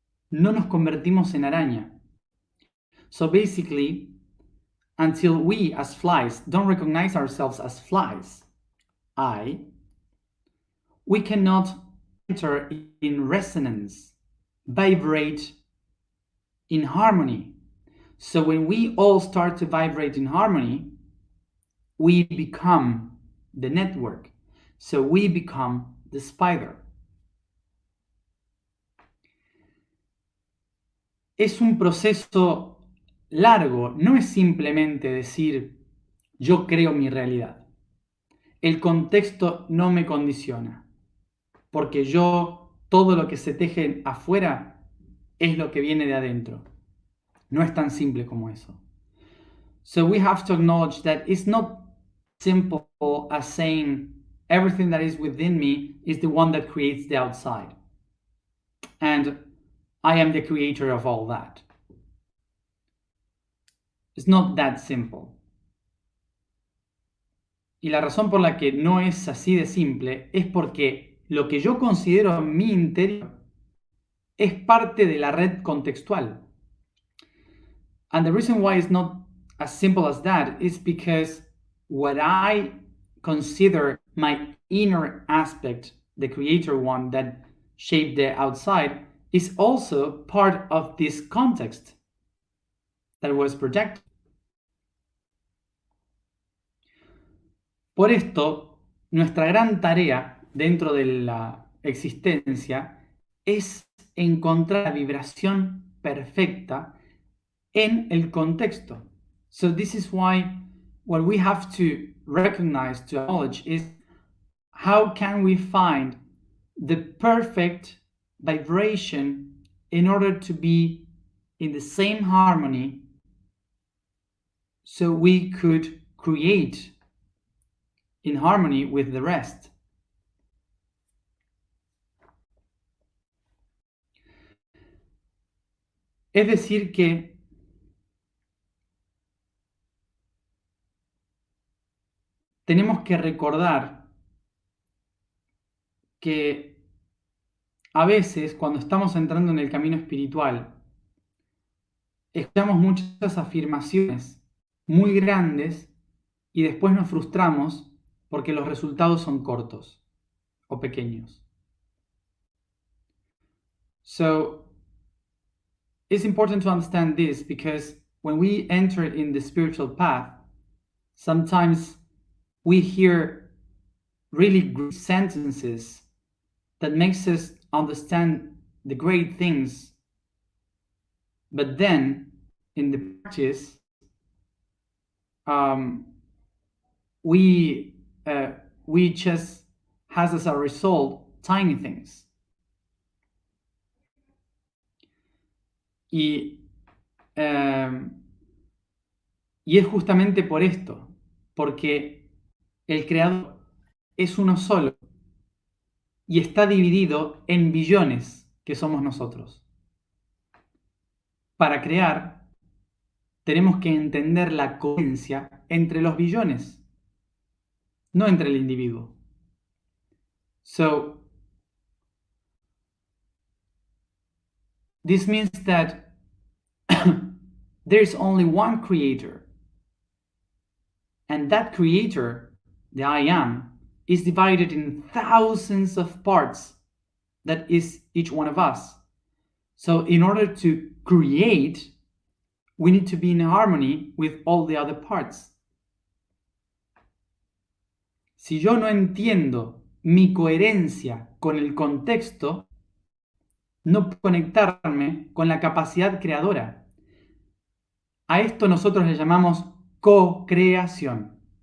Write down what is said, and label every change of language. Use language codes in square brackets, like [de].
[es] No nos convertimos en araña. [en] So basically, until we as flies don't recognize ourselves as flies, we cannot enter in resonance, vibrate in harmony. So when we all start to vibrate in harmony, we become the network. So we become the spider. [es] Es un proceso largo, no es simplemente decir yo creo mi realidad. El contexto no me condiciona, porque todo lo que se teje afuera es lo que viene de adentro. No es tan simple como eso. [en] So we have to acknowledge that it's not simple as saying everything that is within me is the one that creates the outside. And I am the creator of all that. It's not that simple. [es] Y la razón por la que no es así de simple es porque lo que yo considero mi interior es parte de la red contextual. [en] And the reason why it's not as simple as that is because what I consider my inner aspect, the creator one that shaped the outside, is also part of this context that was projected. [es] Por esto, nuestra gran tarea dentro de la existencia es encontrar la vibración perfecta en el contexto. [en] So this is why what we have to recognize, to acknowledge, is how can we find the perfect vibration in order to be in the same harmony so we could create in harmony with the rest. [es] Es decir que tenemos que recordar que a veces cuando estamos entrando en el camino espiritual, escuchamos muchas afirmaciones muy grandes y después nos frustramos porque los resultados son cortos o pequeños. [en] So it's important to understand this because when we enter in the spiritual path, sometimes we hear really great sentences that makes us understand the great things, but then in the practice, we just has as a result tiny things. [es] Y es justamente por esto, porque el creador es uno solo y está dividido en billones que somos nosotros. Para crear, tenemos que entender la coherencia entre los billones, no entre el individuo. [en] So, this means that there is only one creator, and that creator, the I am, is divided in thousands of parts that is each one of us. So in order to create, we need to be in harmony with all the other parts. [es] Si yo no entiendo mi coherencia con el contexto, no puedo conectarme con la capacidad creadora. A esto nosotros le llamamos co-creación.